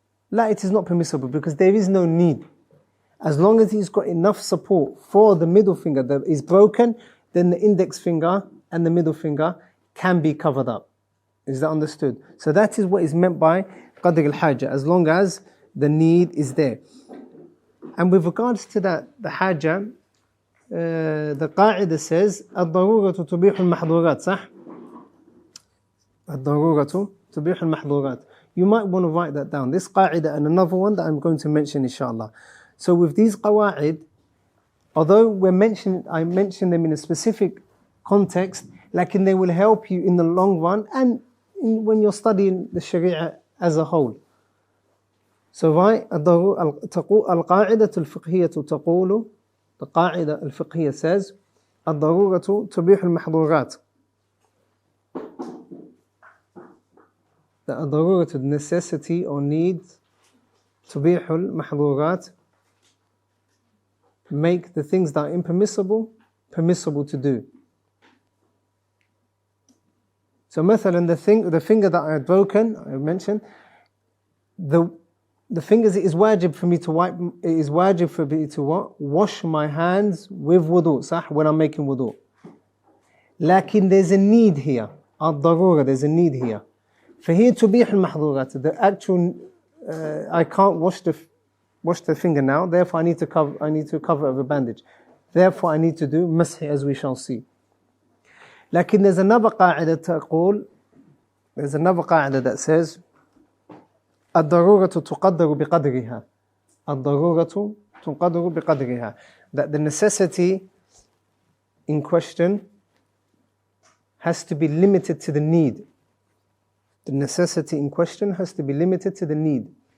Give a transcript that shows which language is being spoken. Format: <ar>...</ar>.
<en>No, it is not permissible because there is no need. As long as he's got enough support for the middle finger that is broken, then the index finger and the middle finger can be covered up. Is that understood? So that is what is meant by qadr al-hajjah, as long as the need is there. And with regards to that, the hajjah, the qa'idah says,</en> <ar>الضرورة تبيح المحظورات, صح? الضرورة تبيح المحظورات.</ar> <en>You might want to write that down. This qa'idah and another one that I'm going to mention, inshallah. So with these qawa'id, although I mention them in a specific context, like they will help you in the long run and when you're studying the Sharia as a whole. So right,</en> <ar>القاعدة الفقهية تقول,</ar> <en>the</en> <ar>قاعدة الفقهية</ar> <en>says,</en> <ar>الضرورة تبيح المحظورات.</ar> <en>The</en> <ar>الضرورة,</ar> <en>the necessity or need,</en> <ar>تبيح المحظورات,</ar> <en>make the things that are impermissible, permissible to do. So</en> <ar>مثلا</ar> <en>the finger that I had broken, I mentioned, the fingers, it is wajib for me to wipe, it is wajib for me to what? Wash my hands with wudu,</en> <ar>صح?</ar> <en>When I'm making wudu. Lakin there's a need here.</en> <ar>الضرورة,</ar> <en>there's a need here.</en> <ar>فهي تبيح المحظورات.</ar> <en>The actual, I can't wash the finger now, therefore I need to cover it with a bandage. Therefore I need to do mashi, as we shall see.</en> <ar>لكن</ar> <en>there's another</en> <ar>قاعدة تقول,</ar> <en>there's another</en> <ar>قاعدة</ar> <en>that says</en> <ar>الضرورة تقدر بقدرها. الضرورة تقدر بقدرها.</ar> <en>That the necessity in question has to be limited to the need. The necessity in question has to be limited to the need.</en>